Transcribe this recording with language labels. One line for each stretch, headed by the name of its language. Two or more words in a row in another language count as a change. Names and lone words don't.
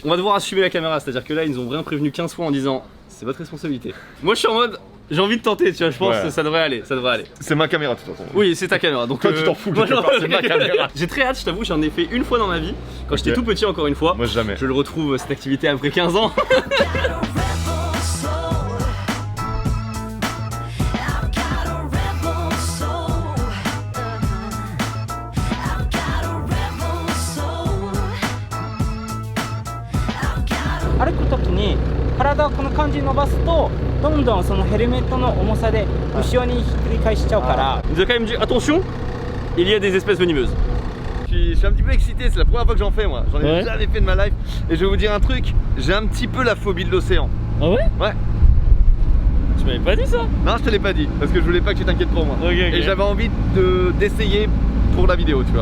French: On va devoir assumer la caméra, c'est-à-dire que là, ils nous ont rien prévenu 15 fois en disant c'est votre responsabilité. Moi, je suis en mode j'ai envie de tenter, tu vois, je pense que ça devrait aller, C'est ma caméra de toute façon. Oui, c'est ta caméra, donc toi tu t'en fous, c'est ma caméra. J'ai très hâte, je t'avoue, j'en ai fait une fois dans ma vie, quand j'étais tout petit encore une fois. Moi jamais. Je le retrouve cette activité après 15 ans.
Japanese: 歩くときに体をこの感じに伸ばすとどんどんそのヘルメットの重さで後ろにひっくり返しちゃうから。
French: Il nous a quand même dit attention, il y a des espèces venimeuses. Je suis un petit peu excité, c'est la première fois que j'en fais moi. J'en ai jamais fait de ma life. Et je vais vous dire un truc, j'ai un petit peu la phobie de l'océan. Ah ouais? Ouais. Tu m'avais pas dit ça? Non, je te l'ai pas dit, parce que je voulais pas que tu t'inquiètes pour moi. Et j'avais envie d'essayer pour la vidéo, tu vois.